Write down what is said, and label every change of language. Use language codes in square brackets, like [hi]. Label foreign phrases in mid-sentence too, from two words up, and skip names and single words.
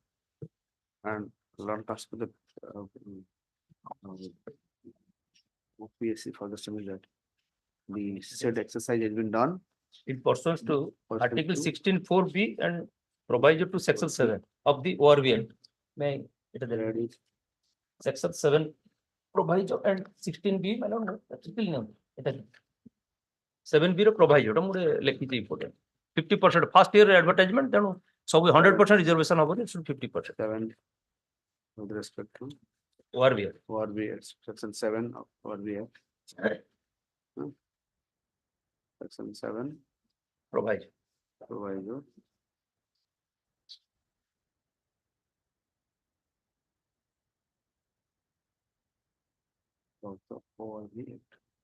[en] and Lord task with the OPSC for the submit that the said exercise has been done It pursuant to Pursuant Article to- 16(4)(b) and proviso to Section 7 of the ORV Act. May it is there. Section 7 proviso and 16(b) I don't know. That's still no. It is 7(b) ର proviso [or] ଟା ମୁଁ ଲେଖିଛି [en] important. 50% first year advertisement [or] ତେଣୁ ସବୁ [en] 100% reservation ହବନି 50%. 7 with respect to ORV Act. ORB section 7 of ORB Act. Section 7 Proviso. proviso. Of the ORB Act.